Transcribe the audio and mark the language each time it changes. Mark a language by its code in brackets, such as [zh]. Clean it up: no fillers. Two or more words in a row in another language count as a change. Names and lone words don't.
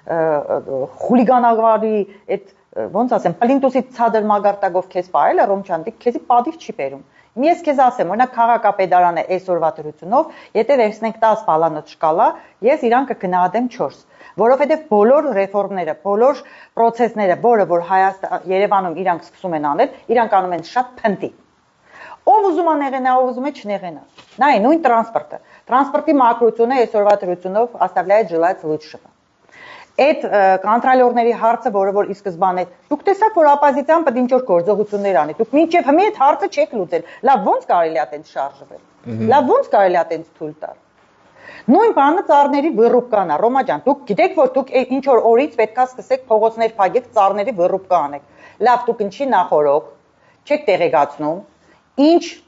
[hy] խուլիգանավարի այդ ոնց ասեմ պլինտուսի ցածր մագարտակով քեզ պարելը Ռոմչանդիկ քեզի պատիվ չի բերում ես քեզ ասեմ օրինակ քաղաքապետարանը այսօրվա դրությունով եթե վերցնենք 10 բալանոց շկալա ես իրան կգնահատեմ 4 որովհետև բոլոր ռեֆորմները բոլոր process-ները որը որ Երևանում իրանք սկսում են անել իրանք անում են շատ փնտի Ով ուզում է նեղենա, ով ուզում է չնեղենա։ Նայ, նույն տրանսպորտը։ Տրանսպորտի մակրությունը այսօրվա դրությունով [ru] оставляет желать лучшего։ [hy] Այդ կոնտրոլյորների հարցը, որը որ ի սկզբանե դուք տեսաք, որ օպոզիցիան պետք է ինչ-որ գործողություններ անի։ Դուք մինչև հիմա այդ հարցը չեք լուծել։ Լավ, ո՞նց կարելի է այդպես շարժվել։ Լավ, ո՞նց կարելի է այդպես թույլ տալ։ Նույն բանը ծառների վռուպկան է, Ռոմա ջան, դուք գիտեք, որ դուք ինչ որ օրից պետքա սկսեք փողոցներ փակեք, ծառների վռուպկա անեք։ Լավ, դուք ինչի նախորոք չեք տեղեկացնում Ինչ